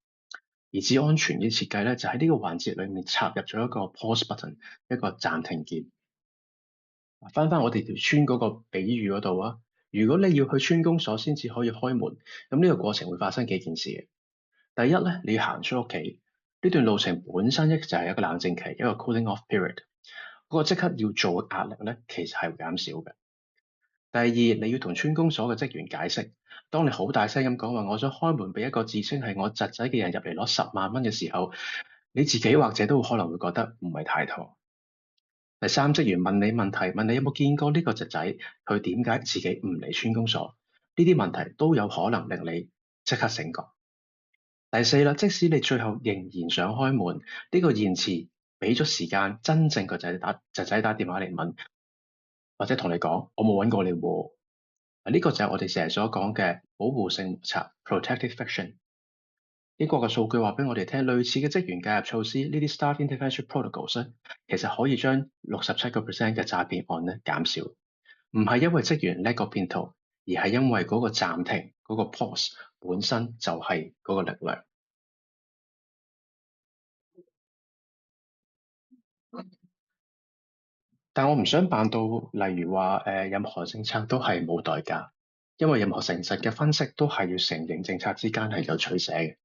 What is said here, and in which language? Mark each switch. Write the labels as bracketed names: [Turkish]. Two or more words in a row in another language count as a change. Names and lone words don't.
[Cantonese] 而治安全嘅設計咧，就喺呢個環節裡面插入咗一個 [English] pause button， [Cantonese] 一個暫停鍵。翻我哋條村嗰個比喻嗰度啊，如果你要去村公所先至可以開門，咁呢個過程會發生幾件事嘅。第一咧，你要行出屋企，呢段路程本身就係一個冷靜期，一個 [English] cooling off period。 [Cantonese] 嗰個即刻要做嘅壓力咧，其實係會減少嘅。第二，你要同村公所嘅職員解釋，當你好大聲咁講話，我想開門俾一個自稱係我侄仔嘅人入嚟攞10萬蚊嘅時候，你自己或者都可能會覺得唔係太妥。第三，職員問你問題，問你有冇見過呢個侄仔，佢點解自己唔嚟村公所？呢啲問題都有可能令你即刻醒覺。第四啦，即使你最後仍然想開門，呢個延遲俾咗時間真正個侄仔打電話嚟問，或者同你講我冇揾過你喎。呢個就係我哋成日所講嘅保護性摩擦 [English] （protective friction）。 [Cantonese] 英國嘅數據話俾我哋聽，類似嘅職員介入措施，呢啲 [English] staff intervention protocols [Cantonese] 咧，其實可以將67% 嘅詐騙案咧減少。唔係因為職員叻過騙徒，而係因為嗰個暫停嗰個 pause 本身就係嗰個力量。但我唔想扮到，例如話任何政策都係冇代價，因為任何誠實嘅分析都係要承認政策之間係有取捨嘅。